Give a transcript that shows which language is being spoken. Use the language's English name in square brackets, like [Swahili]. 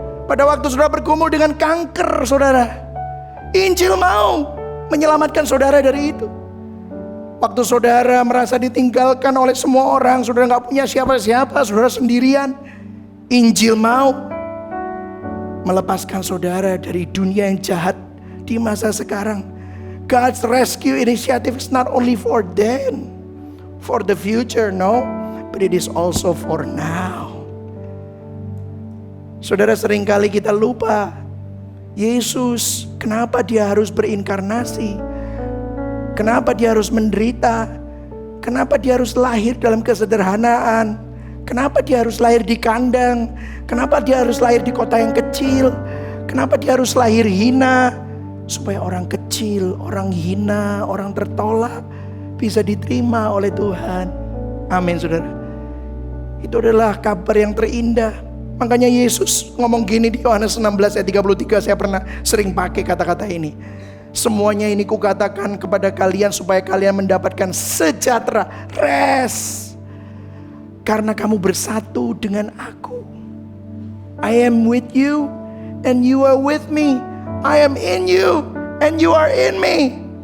[Indonesian] Pada waktu saudara bergumul dengan kanker saudara, Injil mau menyelamatkan saudara dari itu. Waktu saudara merasa ditinggalkan oleh semua orang, saudara gak punya siapa-siapa, saudara sendirian, Injil mau melepaskan saudara dari dunia yang jahat di masa sekarang. [English] God's rescue initiative is not only for them, for the future, no, but it is also for now. [Indonesian] Saudara, seringkali kita lupa Yesus, kenapa dia harus berinkarnasi, kenapa dia harus menderita, kenapa dia harus lahir dalam kesederhanaan, kenapa dia harus lahir di kandang, kenapa dia harus lahir di kota yang kecil, kenapa dia harus lahir hina, supaya orang kecil, orang hina, orang tertolak bisa diterima oleh Tuhan. Amin saudara. Itu adalah kabar yang terindah. Makanya Yesus ngomong gini di Yohanes 16 ayat 33. Saya pernah sering pakai kata-kata ini. Semuanya ini kukatakan kepada kalian supaya kalian mendapatkan sejahtera, rest, karena kamu bersatu dengan aku. [English] I am with you and you are with me. I am in you and you are in me.